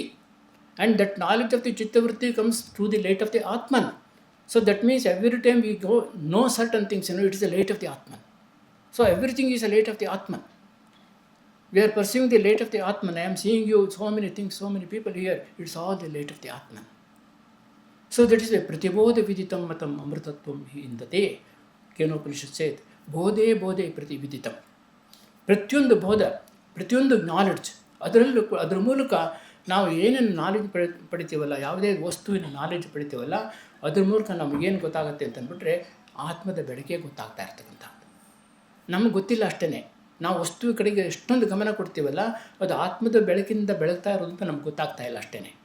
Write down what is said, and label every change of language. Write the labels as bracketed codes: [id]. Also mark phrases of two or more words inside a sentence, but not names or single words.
[en] And that knowledge of the Chitta vritti comes through the light of the Atman. So that means every time we go know certain things, it is the light of the Atman. So everything is a light of the Atman. We are pursuing the light of the Atman. I am seeing you, so many things, so many people here. It's all the light of the Atman. So that is a [sa] प्रतिबोध विदितं मतम् अमृतत्वं हि विन्दते. [en] Kenopanishad said, [sa] बोधे बोधे प्रतिविदितम्. [kn] ಪ್ರತಿಯೊಂದು ಬೋಧ, ಪ್ರತಿಯೊಂದು ನಾಲೆಡ್ಜ್, ಅದರ ಮೂಲಕ ನಾವು ಏನೇನು ನಾಲೆಡ್ಜ್ ಪಡಿತೀವಲ್ಲ, ಯಾವುದೇ ವಸ್ತುವಿನ ನಾಲೆಡ್ಜ್ ಪಡಿತೀವಲ್ಲ, ಅದ್ರ ಮೂಲಕ ನಮಗೇನು ಗೊತ್ತಾಗುತ್ತೆ ಅಂತಂದ್ಬಿಟ್ರೆ ಆತ್ಮದ ಬೆಳಕೆ ಗೊತ್ತಾಗ್ತಾ ಇರ್ತಕ್ಕಂಥದ್ದು. ನಮಗೆ ಗೊತ್ತಿಲ್ಲ ಅಷ್ಟೇ, ನಾವು ವಸ್ತುವಿನ ಕಡೆಗೆ ಎಷ್ಟೊಂದು ಗಮನ ಕೊಡ್ತೀವಲ್ಲ, ಅದು ಆತ್ಮದ ಬೆಳಕಿಂದ ಬೆಳಗ್ತಾ ಇರೋದು ಅಂತ ನಮ್ಗೆ ಗೊತ್ತಾಗ್ತಾ ಇಲ್ಲ ಅಷ್ಟೇ.